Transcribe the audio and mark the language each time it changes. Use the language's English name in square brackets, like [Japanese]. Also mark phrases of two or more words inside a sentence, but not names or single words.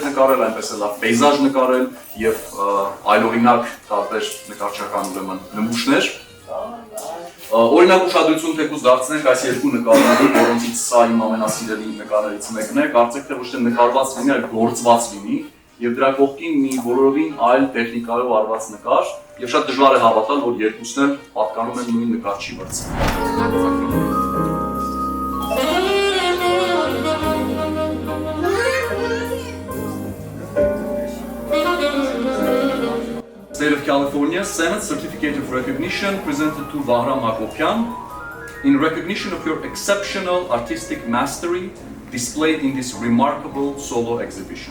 [Armenian] նկարել, այնպես էլ լավ պեյզաժ նկարել եւ այլօրինակ տարբեր նկարչական ուրեմն նմուշներ։ Օրինակ ուշադրություն թեկուզ դարձնենք այս երկու նկարներին, որոնցից սա իմ ամենասիրելի նկարներից մեկն է, կարծեք թե ոչ թե նկարված լինի, այլ գործված լինի եւ դրա կողքին մի բոլորովին այլ տեխնիկայով արված նկար եւ շատ դժվար է հավատալ, որ երկուսն էլ պատկանում են նույն նկարչի վրձին։ [English] State of California Senate Certificate of Recognition presented to Vahram Hakopian in recognition of your exceptional artistic mastery displayed in this remarkable solo exhibition.